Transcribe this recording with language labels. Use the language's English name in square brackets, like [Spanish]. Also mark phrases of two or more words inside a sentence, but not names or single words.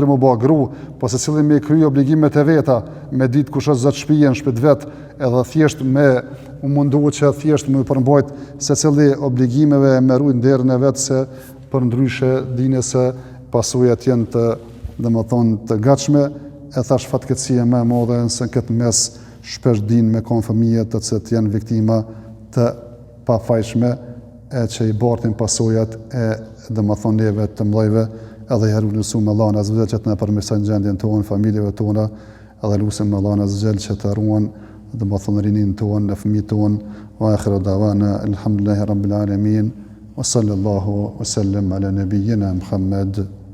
[Albanian] më bë gru, po se cili me kry obligimet e veta, me ditë kush është zot shtëpia në shtëpi vet, edhe thjesht me u mundu që thjesht më përmbajt se cili obligimeve me rujt nderin e vet, se për ndryshe dine se pasojat janë të domethënë të gatshme, e thash fatkeqësia më e madhe se këtë mes shpesh din me kon fëmijë të cilët janë viktima të pafajshme, e që i bartin pasojat e domethënë neve të mëdhejve. Edhe herë lusim Allahun [Arabic] عز وجل [Albanian] që të na përmirëson gjendjen tonë, familjeve tona, edhe lusim Allahun [Arabic] عز وجل [Albanian] që të ruan domethënë rinin tonë, fëmijët tonë, [Arabic] وآخر دعوانا الحمد لله رب العالمين وصلى الله وسلم على نبينا محمد.